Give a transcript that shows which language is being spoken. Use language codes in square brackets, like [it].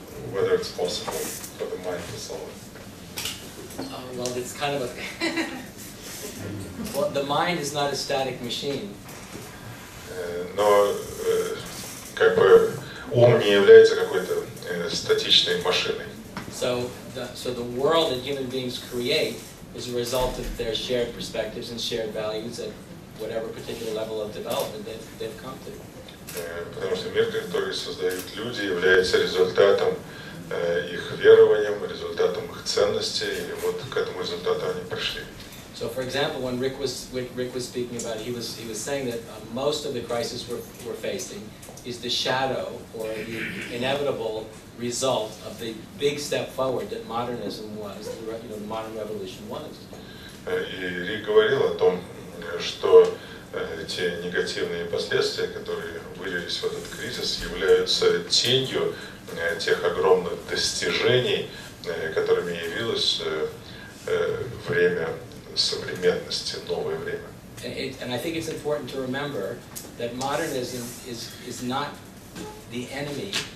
[en] Whether it's possible for the mind to solve it. Well, it's kind of a... Well, the mind is not a static machine. [ru] Но как бы ум не является какой-то статичной машиной. [en] So the world that human beings create is a result of their shared perspectives and shared values at whatever particular level of development they've come to. [ru] Потому что мир, который создают люди, является результатом их верованием, результатом их ценностей, и вот к этому результату они пришли. [en] So, for example, when Rick was speaking about it, he was saying that most of the crisis we're facing is the shadow or the inevitable result of the big step forward that modernism was, the modern revolution was. [ru] И Рик говорил о том, что те негативные последствия, которые вылились в этот кризис, являются тенью тех огромных достижений, которыми явилось время современности, новое время. [en] And I think it's important to remember that modernism is not the enemy.